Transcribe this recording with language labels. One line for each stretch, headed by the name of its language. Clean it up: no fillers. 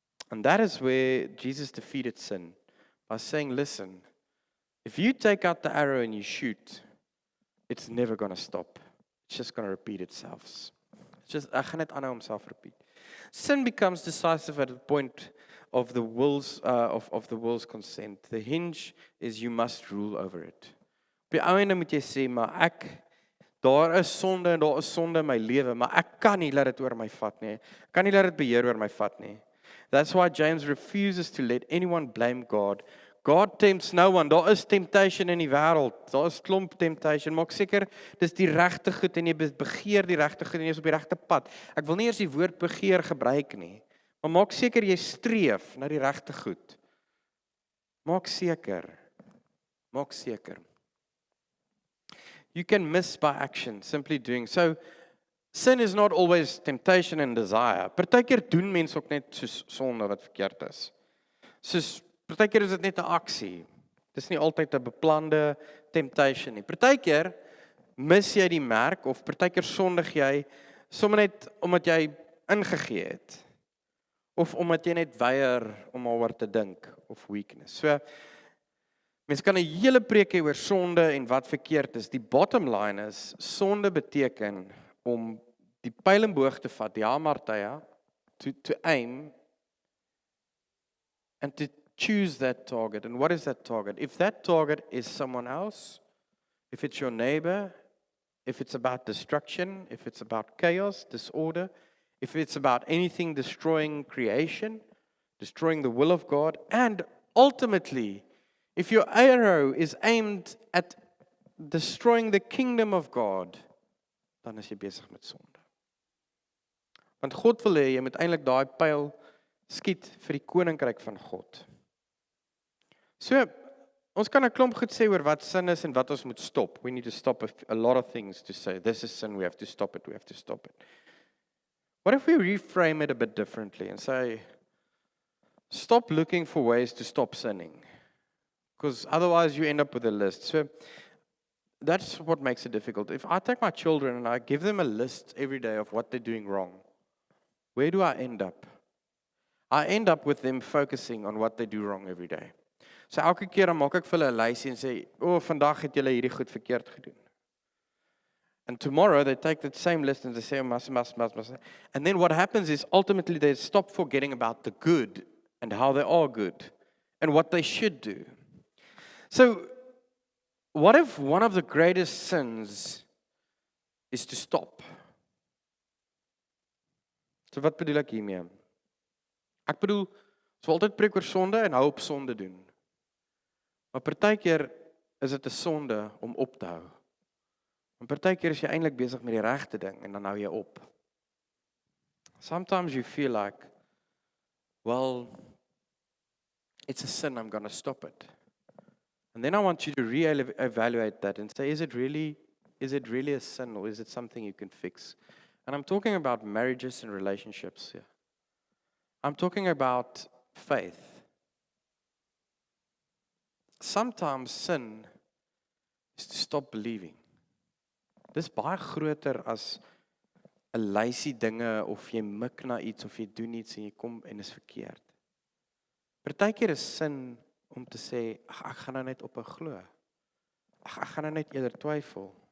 English: And that is where Jesus defeated sin by saying, listen, if you take out the arrow and you shoot, it's never going to stop. It's just going to repeat itself. It's just,
Afrikaans: ek gaan net aanhou homself repeat.
English: Sin becomes decisive at the point of the will's consent. The hinge is you must rule over it.
Afrikaans: Op die einde moet jy sê, maar daar is sonde en daar is sonde in my lewe, maar ek kan nie laat dit oor my vat nie. Ek kan nie laat dit beheer oor my vat nie.
English: That's why James refuses to let anyone blame God. God tempts no one.
Afrikaans: Daar is temptation in die wêreld. Daar is klomp temptation. Maak seker dis die regte goed en jy begeer die regte goed en jy is op die regte pad. Ek wil nie eers die woord begeer gebruik nie. Maar maak seker jy streef na die regte goed. Maak seker. Maak seker.
English: You can miss by action, simply doing. So, sin is not always temptation and desire.
Afrikaans: Partykeer doen mense ook net soos sonde wat verkeerd is. Soos partykeer is dit net 'n aksie. Dis nie altyd 'n beplande temptation nie. Partykeer mis jy die merk of partykeer sondig jy sommer net omdat jy ingegee het. Of omdat jy net weier om daaroor te dink of weakness. So mense kan 'n hele preek hê oor sonde en wat verkeerd is. Die bottom line is sonde beteken om die pyl en boog te vat, die hamartya,
English: to aim and to choose that target. And what is that target? If that target is someone else, if it's your neighbor, if it's about destruction, if it's about chaos, disorder, if it's about anything destroying creation, destroying the will of God, and ultimately, if your arrow is aimed at destroying the kingdom of God,
Afrikaans: dan is jy besig met sonde. Want God wil hê jy moet eintlik daai pyl skiet vir die koninkryk van God. So, ons kan 'n klomp goed sê oor wat sin is en wat ons moet stop.
English: We need to stop a lot of things to say, this is sin, we have to stop it, we have to stop it. What if we reframe it a bit differently and say, stop looking for ways to stop sinning? Because otherwise you end up with a list. So that's what makes it difficult. If I take my children and I give them a list every day of what they're doing wrong, where do I end up? I end up with them focusing on what they do wrong every day. So elke keer dan maak ek vir hulle 'n lysie en sê, vandag het julle hierdie goed verkeerd gedoen. And tomorrow they take that same list and they say, must. And then what happens is ultimately they stop forgetting about the good and how they are good and what they should do. So, what if one of the greatest sins is to stop?
Afrikaans: So wat bedoel ek hiermee? Ek bedoel, ons wil altyd preek oor sonde en hou op sonde doen. Maar partykeer is dit 'n sonde om op te hou. En partykeer is jy eintlik besig met die regte ding en dan hou jy op.
English: Sometimes you feel like, well, it's a sin, I'm going to stop it. And then I want you to re-evaluate that and say, is it really a sin, or is it something you can fix? And I'm talking about marriages and relationships here. I'm talking about faith. Sometimes sin is to stop believing.
Afrikaans: Dis baie groter as 'n lysie dinge of jy mik na iets of jy doen iets en jy kom en is verkeerd. Partykeer is sin om te sê, ek gaan nou net ophou glo. Ek gaan nou net eerder twyfel.